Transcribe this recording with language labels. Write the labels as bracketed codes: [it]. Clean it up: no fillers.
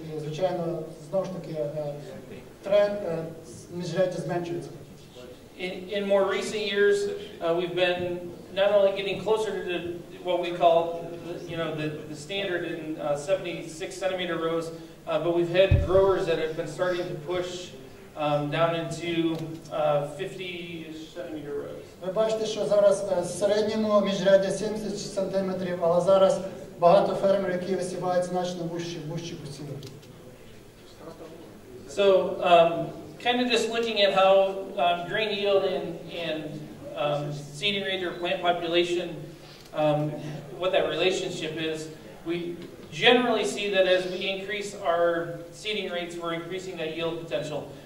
[uk] І, звичайно, знову ж таки, тренд міжряддя зменшується. [en] In more recent years, we've been not only getting closer to what we call, the standard in 76-centimeter rows, but we've had growers that have been starting to push down into 50-centimeter rows. [uk] Ви бачите, що зараз в середньому міжряддя 70 сантиметрів, але зараз багато фермерів, які висівають значно вужчі посіви. [en] So, kind of just looking at how grain yield and seeding rate or plant population, what that relationship is, we generally see that as we increase our seeding rates, we're increasing that yield potential.